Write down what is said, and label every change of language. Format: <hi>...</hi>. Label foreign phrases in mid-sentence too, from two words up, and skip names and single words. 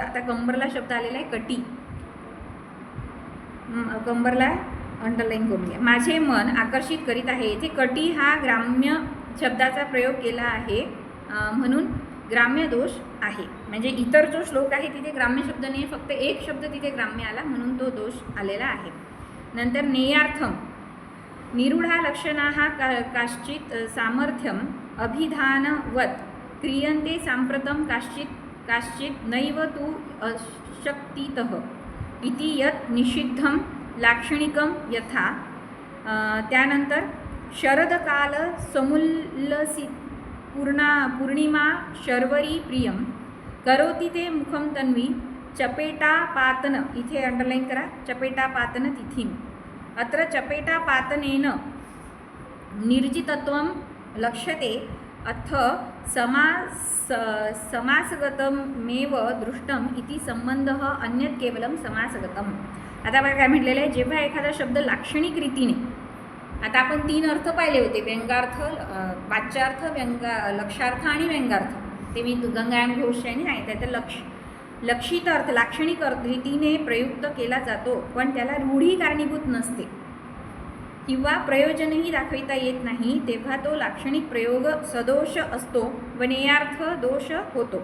<mr>आता कंबरला शब्द आलेला आहे कटी, कंबरला अंडरलाईन करून घ्या. माझे मन आकर्षित करीत आहे. इथे कटी हा ग्राम्य शब्दाचा प्रयोग केला आहे, म्हणून ग्राम्य दोष आहे. म्हणजे इतर जो श्लोक आहे तिथे ग्राम्य शब्द नाही, फक्त एक शब्द तिथे ग्राम्य आला म्हणून तो दोष आलेला आहे.</mr> <sa>नंतर नेयार्थम निरूढा लक्षणाः काश्चित् सामर्थ्यम अभिधानवत् क्रियन्ते सांप्रतं काश्चित् नैव तु अशक्तितः इति यत् निषिद्धं लाक्षणिकं यथा. त्यानंतर शरदकाल समुल्लसी पूर्णिमा शर्वरी प्रियं करोति ते मुखं तन्वी चपेटापातन.</sa> <mr>इथे अंडरलाईन करा,</mr> <sa>चपेटापातन तिथीम. अत्र चपेटापातनेन निर्जितत्वं लक्ष्यते अथ समासगतमेव दृष्टम इति संबंधः अन्यत् केवलं समासगतम.</sa> <mr>आता बघा काय म्हटलेलं आहे, जेव्हा एखादा शब्द लाक्षणिक रीतीने, आता आपण 3 अर्थ पाहिले होते, व्यंगार्थ, वाच्यार्थ, लक्षार्थ आणि व्यंगार्थ. ते मी गंगाराम घोष यांनी सांगितलं. तर लक्षित अर्थ लाक्षणिक रीतीने प्रयुक्त केला जातो, पण त्याला रूढी कारणीभूत नसते किंवा प्रयोजनही दाखविता येत नाही, तेव्हा तो लाक्षणिक प्रयोग सदोष असतो व नेयार्थ दोष होतो.</mr>